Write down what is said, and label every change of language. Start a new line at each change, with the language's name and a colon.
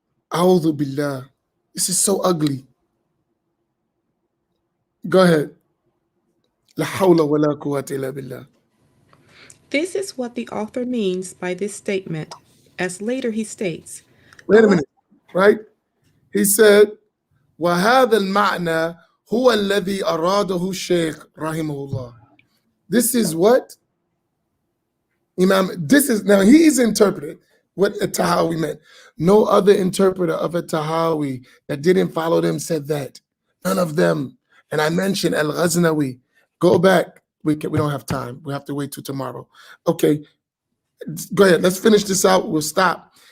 Arabic: A'udhu billah.
English: This is so ugly. Go ahead.
Arabic: La hawla wa la quwwata illa billah.
English: This is what the author means by this statement, as later he states. Wait a minute, right? He said,
Arabic: وَهَذَا الْمَعْنَى هُوَ الَّذِي أَرَادَهُ الشَّيْخ رَحِمَهُ اللَّهِ.
English: This is what? Imam, this is, now he's interpreted what Al-Tahawi meant. No other interpreter of Al-Tahawi that didn't follow them said that. None of them. And I mentioned Al-Ghaznawi. Go back. We don't have time. We have to wait till tomorrow. Okay, go ahead. Let's finish this out. We'll stop.